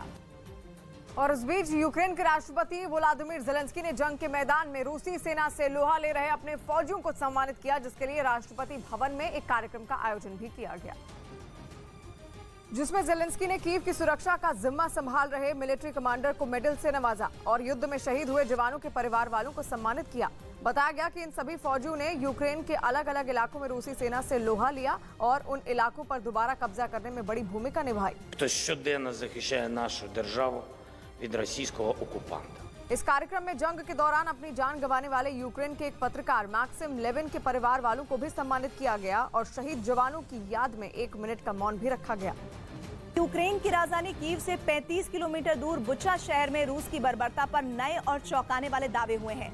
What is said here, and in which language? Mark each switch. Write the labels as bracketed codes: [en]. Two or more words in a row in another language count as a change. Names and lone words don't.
[hi] और इस बीच यूक्रेन के राष्ट्रपति व्लादिमीर ज़ेलेंस्की ने जंग के मैदान में रूसी सेना से लोहा ले रहे अपने फौजियों को सम्मानित किया, जिसके लिए राष्ट्रपति भवन में एक कार्यक्रम का आयोजन भी किया गया, जिसमें ज़ेलेंस्की ने कीव की सुरक्षा का जिम्मा संभाल रहे मिलिट्री कमांडर को मेडल से नवाजा और युद्ध में शहीद हुए जवानों के परिवार वालों को सम्मानित किया। बताया गया कि इन सभी फौजियों ने यूक्रेन के अलग अलग इलाकों में रूसी सेना से लोहा लिया और उन इलाकों पर दोबारा कब्जा करने में बड़ी भूमिका निभाई। [uk] щоденно захищає нашу державу від російського окупанта. [hi] इस कार्यक्रम में जंग के दौरान अपनी जान गंवाने वाले यूक्रेन के एक पत्रकार मैक्सिम लेविन के परिवार वालों को भी सम्मानित किया गया और शहीद जवानों की याद में 1 मिनट का मौन भी रखा गया। यूक्रेन की राजधानी कीव से 35 किलोमीटर दूर बुचा शहर में रूस की बर्बरता पर नए और चौंकाने वाले दावे हुए हैं।